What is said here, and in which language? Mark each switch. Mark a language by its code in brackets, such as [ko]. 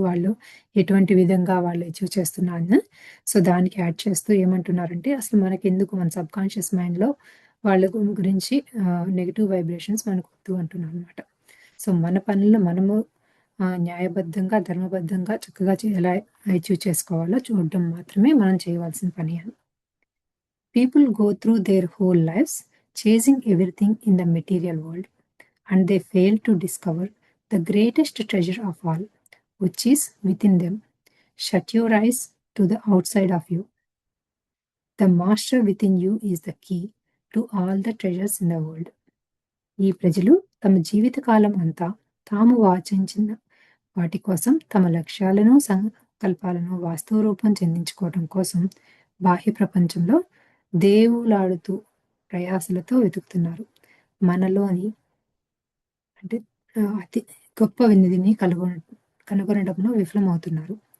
[te] వాళ్ళు ఎటువంటి విధంగా వాళ్ళు అచీవ్ చేస్తున్నారని. సో, దానికి యాడ్ చేస్తూ ఏమంటున్నారంటే, అసలు మనకెందుకు మన సబ్‌కాన్షియస్ మైండ్‌లో వాళ్ళ గురించి నెగెటివ్ వైబ్రేషన్స్ మనకొద్దు అంటున్నారనమాట. సో, మన పనులు మనము న్యాయబద్ధంగా, ధర్మబద్ధంగా చక్కగా ఎలా అచీవ్ చేసుకోవాలో చూడడం మాత్రమే మనం చేయవలసిన పని అని. [en] People go through their whole lives chasing everything in the material world. And they fail to discover the greatest treasure of all, which is within them. Shut your eyes to the outside of you. The master within you is the key to all the treasures in the world. [te] ఈ ప్రజలు తమ జీవితకాలం అంతా తాము వాంఛించిన వాటి కోసం తమ లక్ష్యాలను, సంకల్పాలను వాస్తవ రూపం చెందించుకోవడం కోసం బాహ్య ప్రపంచంలో దేవులాడుతూ ప్రయాసలతో వెతుకుతున్నారు. మనలోని అంటే అతి గొప్ప వినిధిని కనుగొనడంలో విఫలమవుతున్నారు.